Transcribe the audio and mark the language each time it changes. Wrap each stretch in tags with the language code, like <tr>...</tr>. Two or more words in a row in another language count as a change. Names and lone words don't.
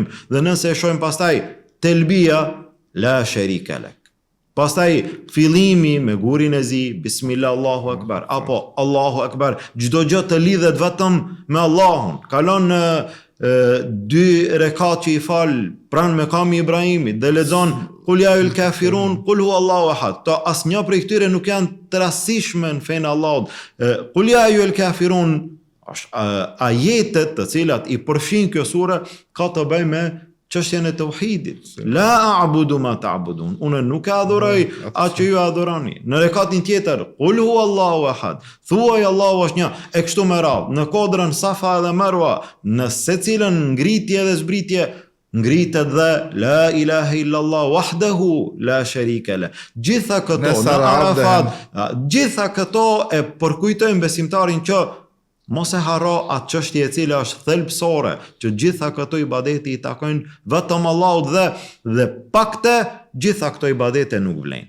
<sq>Dhe nëse e shohim pastaj telbia</sq> <ar>لا شريك لك.</ar> <sq>Pastaj fillimi me gurin e zi,</sq> <ar>بسم الله الله أكبر,</ar> <sq>apo</sq> <ar>الله أكبر,</ar> <sq>çdo gjë të lidhet vetëm me Allahun. Kalon në 2 rekat që i fal pranë mekami Ibrahimit dhe lexon</sq> <ar>قل يا أيها الكافرون قل هو الله أحد.</ar> <sq>To asnjë prej këtyre nuk janë të rastishme në fenë Allahut.</sq> <ar>قل يا أيها الكافرون</ar> <sq>ajetet të cilat i përfshin kjo sure ka të bëjë me çështjen e tauhidit.</sq> <ar>لا أعبد ما تعبدون.</ar> <sq>Unë nuk e adhuroj atë që ju adhuroni. Në rekatin tjetër,</sq> <ar>قل هو الله أحد.</ar> <sq>Thuaj Allahu është një. E kështu me radhë, në kodrën Safa dhe Marwa, në secilën ngritje dhe zbritje, ngritet dhe</sq> <ar>لا إله إلا الله وحده لا شريك له.</ar> <sq>Gjitha këto në Arafat, gjitha këto e përkujtojnë besimtarin që mos e harro atë çështje e cila është thelbësore, që gjitha këto ibadete i takojnë vetëm Allahut dhe pa këtë gjitha këto ibadete nuk vlen.</sq>